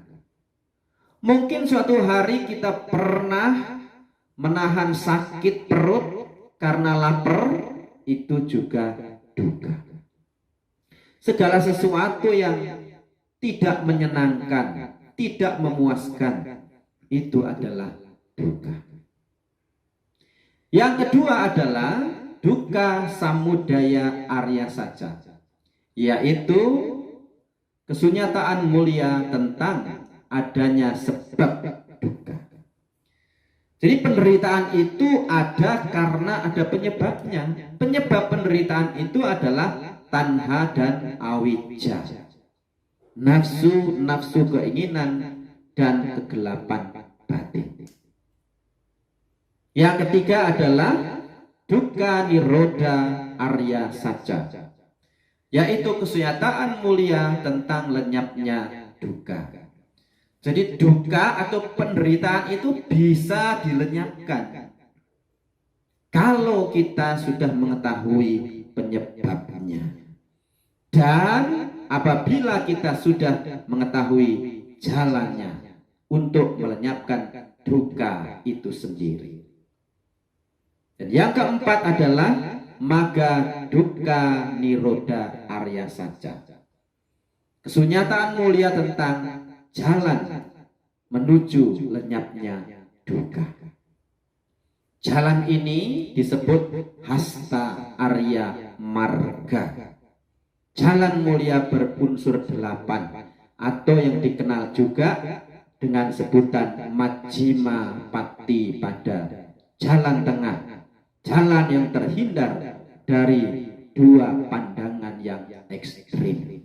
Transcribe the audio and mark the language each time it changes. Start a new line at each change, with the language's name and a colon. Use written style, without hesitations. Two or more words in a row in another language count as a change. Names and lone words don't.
Indonesian: Mungkin suatu hari kita pernah menahan sakit perut karena lapar, itu juga dukkha. Segala sesuatu yang tidak menyenangkan, tidak memuaskan, itu adalah dukkha. Yang kedua adalah
Pali: dukkha samudaya arya sacca,
Indonesian: yaitu kesunyataan mulia tentang adanya sebab dukkha. Jadi penderitaan itu ada karena ada penyebabnya. Penyebab penderitaan itu adalah tanha dan awijja, nafsu keinginan dan kegelapan batin. Yang ketiga adalah
Pali: dukkha nirodha arya sacca,
Indonesian: yaitu kesunyataan mulia tentang lenyapnya dukkha. Jadi dukkha atau penderitaan itu bisa dilenyapkan kalau kita sudah mengetahui penyebabnya. Dan apabila kita sudah mengetahui jalannya untuk melenyapkan dukkha itu sendiri. Dan yang keempat adalah
Pali: magga dukkha nirodha arya sacca,
Indonesian: kesunyataan mulia tentang jalan menuju lenyapnya dukkha. Jalan ini disebut
Sanskrit: hasta arya marga,
Indonesian: jalan mulia berunsur 8, atau yang dikenal juga dengan sebutan
Pali: majjhima patti pada
Indonesian: jalan tengah, jalan yang terhindar dari dua pandangan yang ekstrim.